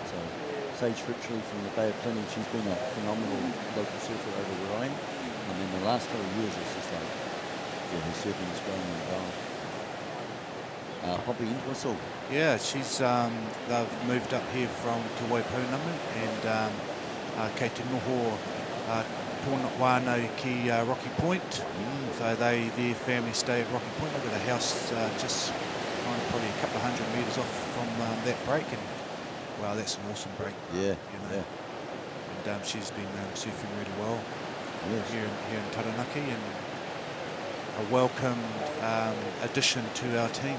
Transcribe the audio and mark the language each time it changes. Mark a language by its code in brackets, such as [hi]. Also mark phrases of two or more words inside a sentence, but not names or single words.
[en] So Sage Fritchley from the Bay of Plenty, she's been a phenomenal local surfer over where I am. And then the last couple of years, it's just like, yeah, her surfing is growing and growing. Poppy Entwistle. Yeah, she's they've moved up here from Te Waipunamu, and [mi] kei te noho tōna wānau ki Rocky Point. [en] So their family stay at Rocky Point. They've got a house just probably a couple of 100 metres off from that break, and wow, that's an awesome break. Yeah, you know. Yeah. And she's been surfing really well here in Taranaki, and a welcome addition to our team.